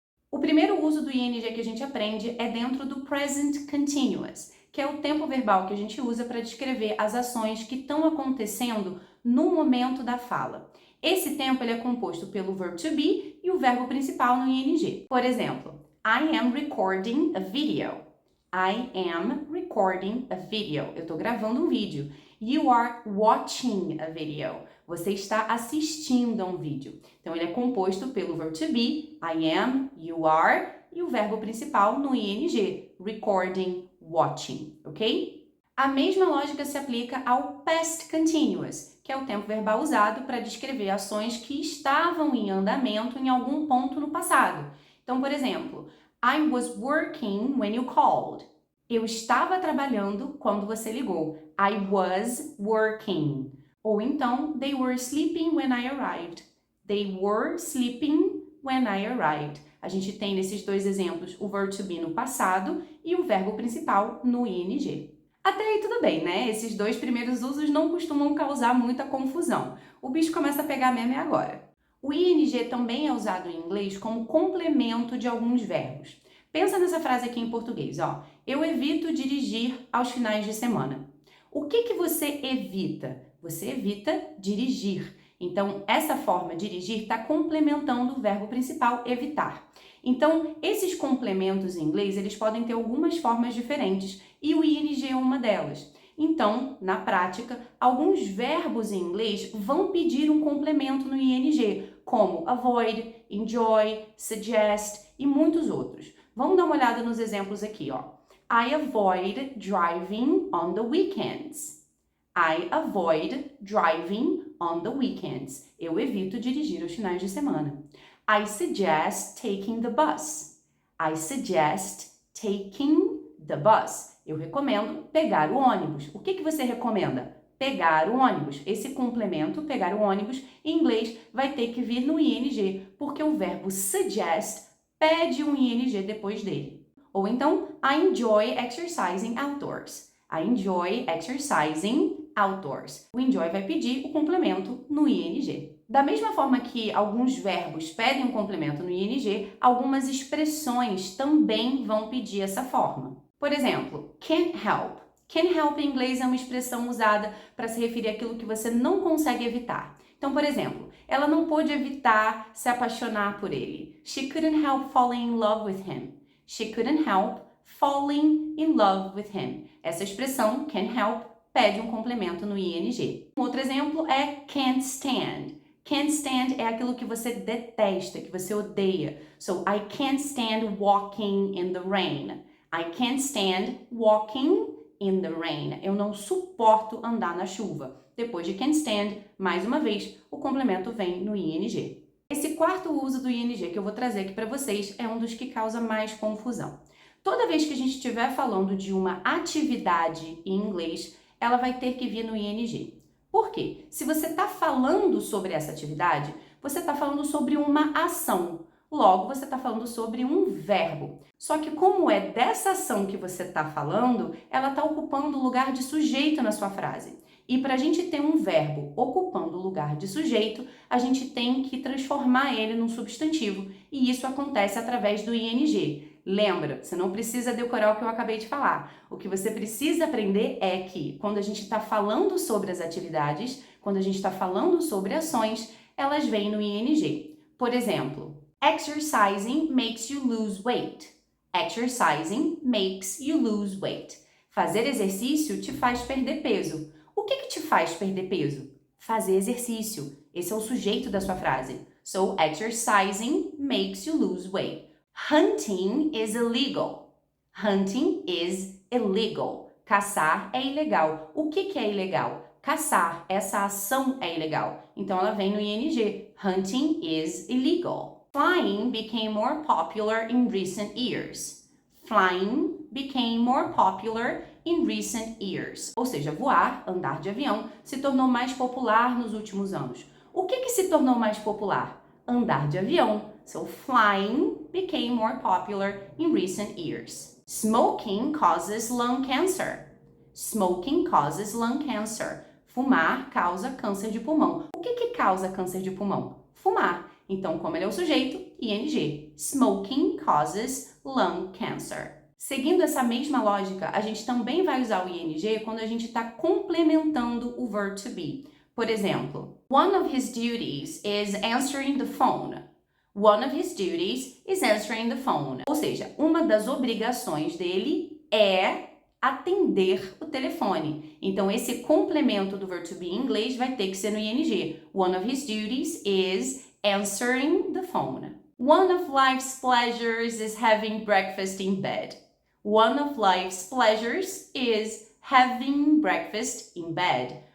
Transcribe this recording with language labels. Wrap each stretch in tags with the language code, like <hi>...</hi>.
<pt>O primeiro uso do ING que a gente aprende é dentro do Present Continuous, que é o tempo verbal que a gente usa para descrever as ações que estão acontecendo no momento da fala. Esse tempo ele é composto pelo verbo to be e o verbo principal no ING. Por exemplo,</pt> <en>I am recording a video. I am recording a video.</en> <pt>Eu estou gravando um vídeo.</pt> <en>You are watching a video.</en> <pt>Você está assistindo a um vídeo. Então, ele é composto pelo verbo to be,</pt> <en>I am, you are,</en> <pt>e o verbo principal no ING, recording, watching, ok? A mesma lógica se aplica ao past continuous, que é o tempo verbal usado para descrever ações que estavam em andamento em algum ponto no passado. Então, por exemplo,</pt> <en>I was working when you called.</en> <pt>Eu estava trabalhando quando você ligou.</pt> <en>I was working.</en> <pt>Ou então,</pt> <en>they were sleeping when I arrived. They were sleeping when I arrived.</en> <pt>A gente tem nesses dois exemplos o verbo to be no passado e o verbo principal no ING. Até aí tudo bem, né? Esses dois primeiros usos não costumam causar muita confusão. O bicho começa a pegar mesmo agora. O ING também é usado em inglês como complemento de alguns verbos. Pensa nessa frase aqui em português, ó. Eu evito dirigir aos finais de semana. O que você evita? Você evita dirigir. Então, essa forma dirigir está complementando o verbo principal evitar. Então, esses complementos em inglês, eles podem ter algumas formas diferentes e o ING é uma delas. Então, na prática, alguns verbos em inglês vão pedir um complemento no ING, como avoid, enjoy, suggest e muitos outros. Vamos dar uma olhada nos exemplos aqui, ó.</pt> <en>I avoid driving on the weekends. I avoid driving on the weekends.</en> <pt>Eu evito dirigir aos finais de semana.</pt> <en>I suggest taking the bus. I suggest taking the bus.</en> <pt>Eu recomendo pegar o ônibus. O que você recomenda? Pegar o ônibus. Esse complemento, pegar o ônibus, em inglês vai ter que vir no ING, porque o verbo suggest pede um ING depois dele. Ou então,</pt> <en>I enjoy exercising outdoors. I enjoy exercising outdoors.</en> <pt>O enjoy vai pedir o complemento no ING. Da mesma forma que alguns verbos pedem um complemento no ING, algumas expressões também vão pedir essa forma. Por exemplo, can't help. Can't help em inglês é uma expressão usada para se referir àquilo que você não consegue evitar. Então, por exemplo, ela não pôde evitar se apaixonar por ele.</pt> <en>She couldn't help falling in love with him. She couldn't help falling in love with him.</en> <pt>Essa expressão, can't help, pede um complemento no ING. Um outro exemplo é can't stand. Can't stand é aquilo que você detesta, que você odeia.</pt> <en>So, I can't stand walking in the rain. I can't stand walking in the rain.</en> <pt>Eu não suporto andar na chuva. Depois de can't stand, mais uma vez, o complemento vem no ING. Esse quarto uso do ING que eu vou trazer aqui para vocês é um dos que causa mais confusão. Toda vez que a gente estiver falando de uma atividade em inglês, ela vai ter que vir no ING. Por quê? Se você está falando sobre essa atividade, você está falando sobre uma ação. Logo, você está falando sobre um verbo. Só que como é dessa ação que você está falando, ela está ocupando o lugar de sujeito na sua frase. E para a gente ter um verbo ocupando o lugar de sujeito, a gente tem que transformar ele num substantivo. E isso acontece através do ing. Lembra, você não precisa decorar o que eu acabei de falar. O que você precisa aprender é que quando a gente está falando sobre as atividades, quando a gente está falando sobre ações, elas vêm no ing. Por exemplo,</pt> <en>exercising makes you lose weight. Exercising makes you lose weight.</en> <pt>Fazer exercício te faz perder peso. O que te faz perder peso? Fazer exercício. Esse é o sujeito da sua frase.</pt> <en>So, exercising makes you lose weight. Hunting is illegal. Hunting is illegal.</en> <pt>Caçar é ilegal. O que é ilegal? Caçar. Essa ação é ilegal. Então, ela vem no ing.</pt> <en>Hunting is illegal. Flying became more popular in recent years. Flying became more popular in recent years.</en> <pt>Ou seja, voar, andar de avião, se tornou mais popular nos últimos anos. O que se tornou mais popular? Andar de avião.</pt> <en>So, flying became more popular in recent years. Smoking causes lung cancer. Smoking causes lung cancer.</en> <pt>Fumar causa câncer de pulmão. O que causa câncer de pulmão? Fumar. Então, como ele é o sujeito, ing.</pt> <en>Smoking causes lung cancer.</en> <pt>Seguindo essa mesma lógica, a gente também vai usar o ing quando a gente está complementando o verb to be. Por exemplo,</pt> <en>one of his duties is answering the phone. One of his duties is answering the phone.</en> <pt>Ou seja, uma das obrigações dele é atender o telefone. Então, esse complemento do verb to be em inglês vai ter que ser no ing.</pt> <en>One of his duties is answering the phone. One of life's pleasures is having breakfast in bed. One of life's pleasures is having breakfast in bed.</en>